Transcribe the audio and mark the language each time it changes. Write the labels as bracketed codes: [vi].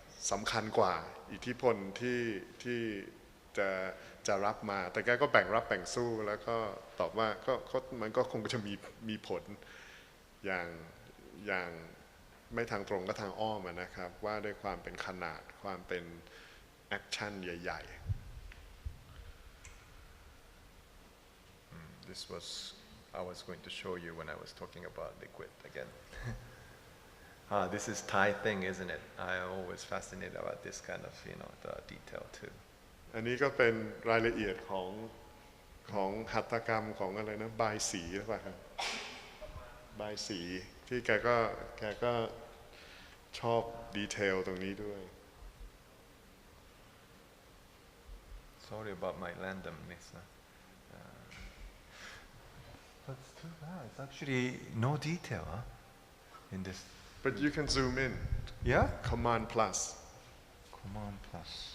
[th] สำคัญกว่าอิทธิพลที่จะรับมาแต่แกก็แบ่งรับแบ่งสู้แล้วก็ตอบว่ามันก็คงจะมีผลอย่างไม่ทางตรงก็ทางอ้อมนะครับว่าด้วยความเป็นขนาดความเป็นแอคชั่นใหญ่ [en] ๆ This was I was going to show you when I was talking about liquid again. This is Thai thing, isn't it? I always fascinated about this kind of the detail too. [th] อันนี้ก็เป็นรายละเอียดของหัตถกรรมของอะไรนะบายสีหรือเปล่าครับบายสีที่แกก็ชอบดีเทลตรงนี้ด้วย [en] Sorry about my randomness. But it's too bad. It's actually no detail in this. But you can zoom in. Yeah? Command plus. Command plus.